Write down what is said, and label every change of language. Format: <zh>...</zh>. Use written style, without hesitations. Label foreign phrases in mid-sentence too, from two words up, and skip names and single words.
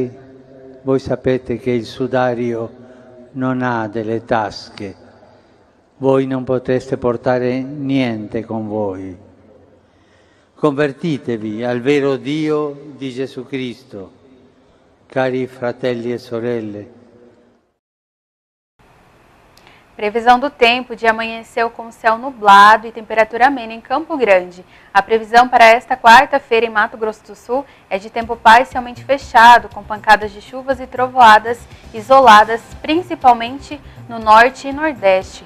<it>Voi sapete che il sudario non ha delle tasche. voi non potreste portare niente con voi. Convertitevi al vero Dio di Gesù Cristo, cari fratelli e sorelle.</it> <pt>Previsão do tempo: de amanheceu com céu nublado e temperatura amena em Campo Grande. A previsão para esta quarta-feira em Mato Grosso do Sul é de tempo parcialmente fechado, com pancadas de chuvas e trovoadas isoladas, principalmente no norte e nordeste.</pt>